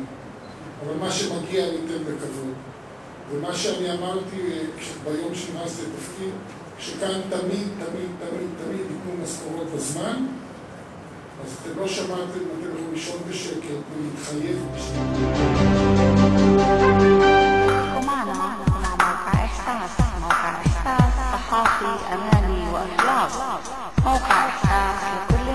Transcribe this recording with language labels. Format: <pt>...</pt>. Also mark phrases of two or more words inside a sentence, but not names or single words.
<he>אבל מה שמגיע ניתן בכבוד. ומה שאני אמרתי ביום שנכנסתי לתפקיד, שכאן תמיד ייתנו משכורות בזמן, אז אתם לא שמעתם, אתם יכולים לישון בשקט ולהתחייב בשקט.</he> <ar>ومعنا مع موقع إحساس صحافي أماني وإخلاص موقع إحساس</ar>